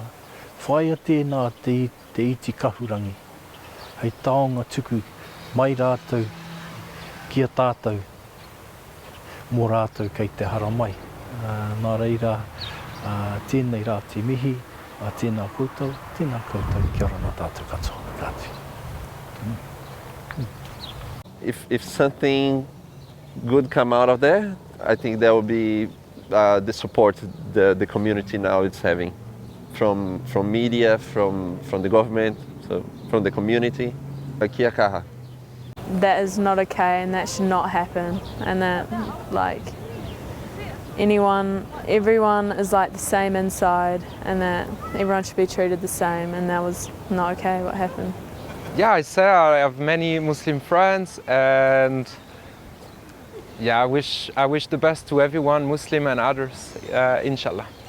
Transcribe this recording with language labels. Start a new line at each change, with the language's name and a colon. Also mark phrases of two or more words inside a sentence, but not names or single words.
Māori: Whaia tēnā te iti kahurangi, hei taonga tuku mai rātou, kia tātou, mō rātou kei te haramai. Nā reira, tēnei rā te mihi, tēnā koutou, kia ora nā tātou katoa.
English: If something good come out of there, I think there will be the support the community now is having from media, from the government, so from the community.
Māori: Kia kaha.
English: That is not okay and that should not happen, and that everyone is like the same inside, and that everyone should be treated the same, and that was not okay what happened. Yeah, I say I have many Muslim friends, and yeah, I wish the best to everyone, Muslim and others, inshallah.